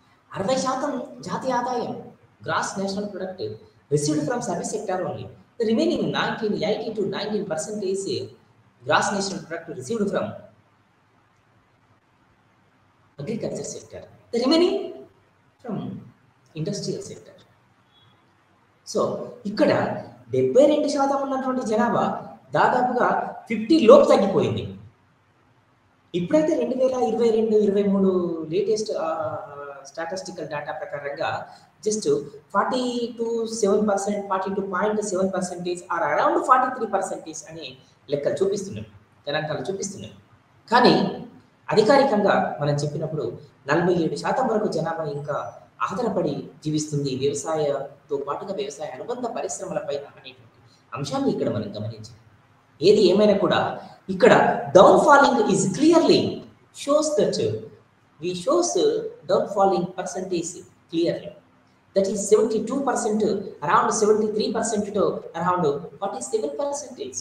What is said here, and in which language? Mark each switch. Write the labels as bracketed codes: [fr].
[en] 60% [te] జాతీయ ఆదాయం [en] Gross national product received from service sector only. The remaining 18 to 19% is gross national product received from agriculture sector. The remaining from industrial sector. [te] So, ఇక్కడ 72% ఉన్నటువంటి జనాభా దాదాపుగా 50 లోపు తగ్గిపోయింది. ఇప్పుడైతే 2022-23 లేటెస్ట్ స్టాటిస్టికల్ డేటా ప్రకారంగా జస్ట్ 42.7% [en] or around [te] 43% అని లెక్కలు చూపిస్తున్నాయి, గణాంకాలు చూపిస్తున్నాయి. కానీ అధికారికంగా మనం చెప్పినప్పుడు 47% వరకు జనాభా ఇంకా ఆధారపడి జీవిస్తుంది వ్యవసాయంతో పాటుగా వ్యవసాయ అనుబంధ పరిశ్రమలపైన అనేటువంటి అంశాన్ని ఇక్కడ మనం గమనించాలి. ఏది ఏమైనా కూడా ఇక్కడ [en] Down falling is clearly shows that we shows downfalling percentage clearly. That is 72%, around 73% to around 47%.